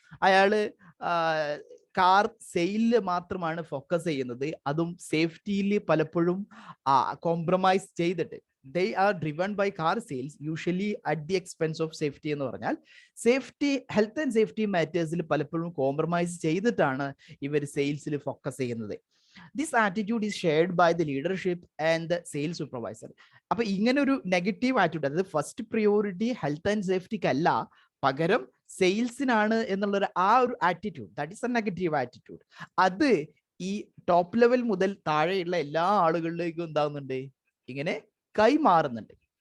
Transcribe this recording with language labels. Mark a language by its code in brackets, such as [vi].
[ml] അയാള് കാർ സെയിലില് മാത്രമാണ് ഫോക്കസ് ചെയ്യുന്നത്. അതും സേഫ്റ്റിയിൽ പലപ്പോഴും കോംപ്രമൈസ് ചെയ്തിട്ട്. [en] They are driven by car sales, usually at the expense of safety [ml] എന്ന് പറഞ്ഞാൽ സേഫ്റ്റി, ഹെൽത്ത് ആൻഡ് സേഫ്റ്റി മാറ്റേഴ്സിൽ പലപ്പോഴും കോംപ്രമൈസ് ചെയ്തിട്ടാണ് ഇവർ സെയിൽസിൽ ഫോക്കസ് ചെയ്യുന്നത്. [en] This attitude is shared by the leadership and the sales supervisor. [ml] അപ്പൊ ഇങ്ങനെ ഒരു നെഗറ്റീവ് ആറ്റിറ്റ്യൂഡ്, അതായത് ഫസ്റ്റ് പ്രിയോറിറ്റി ഹെൽത്ത് ആൻഡ് സേഫ്റ്റിക്ക് അല്ല, പകരം സെയിൽസിനാണ് എന്നുള്ള ആ ഒരു attitude, [en] That is a negative attitude. [ml] അത് ഈ ടോപ്പ് ലെവൽ മുതൽ താഴെയുള്ള എല്ലാ ആളുകളിലേക്കും എന്താവുന്നുണ്ട്, ഇങ്ങനെ കൈമാറുന്നുണ്ട്.